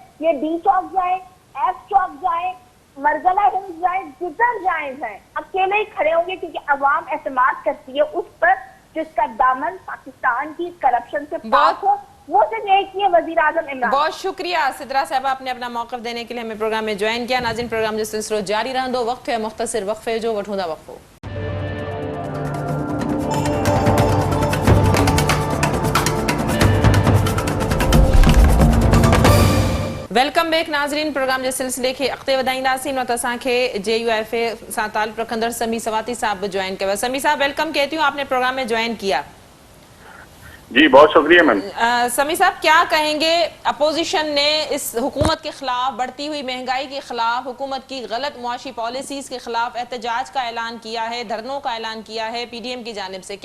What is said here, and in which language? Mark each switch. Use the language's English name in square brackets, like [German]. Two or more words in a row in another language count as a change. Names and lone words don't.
[Urdu] یہ ڈی چوک جائے، ایف چوک جائے، مارگلہ ہلز جائے، جدھر جائے، اکیلے ہی کھڑے ہوں گے، کیونکہ عوام اعتماد کرتی ہے اس پر جس کا دامن پاکستان کی کرپشن سے پاک ہو. وہ صرف ایک ہی ہے، وزیر اعظم عمران. بہت شکریہ سدرہ صاحبہ، آپ نے اپنا موقف دینے کے لیے ہمیں پروگرام میں جوائن کیا. [Sindhi] नाज़रीन, प्रोग्राम जो सिलसिलो जारी रहंदो। वक्त है मुख्तसर वक्फे जो, वठूंदा वक्फो। [English] welcome back [Sindhi] नाज़रीन, प्रोग्राम जे सिलसिले खे अॻिते वधाईंदासीं। न त असांखे JUIF सां ताल्लुक़ रखंदड़ समी सवाती साहब बि ज्वाइन कयो। [Urdu] سمیع صاحب ویلکم کہتی ہوں، آپ نے پروگرام میں جوائن کیا. جی بہت شکریہ میم. سمیع صاحب کیا کہیں گے، اپوزیشن نے اس حکومت کے خلاف، بڑھتی ہوئی مہنگائی کے خلاف، حکومت کی غلط معاشی پالیسیز کے خلاف احتجاج کا اعلان کیا ہے، دھرنوں کا اعلان کیا ہے PDM کی جانب سے.